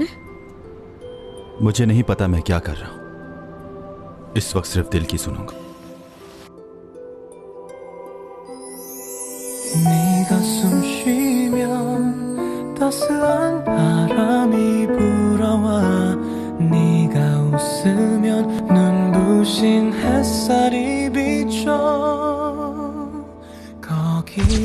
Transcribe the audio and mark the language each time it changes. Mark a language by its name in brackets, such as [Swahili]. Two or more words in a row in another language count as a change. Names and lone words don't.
[Hindi] मुझे नहीं पता मैं क्या कर रहा हूं। इस वक्त सिर्फ दिल की सुनूंगा। [Korean] 네가 숨 쉬면 따스한 바람이 불어와 네가 웃으면 눈부신 햇살이 비춰 거기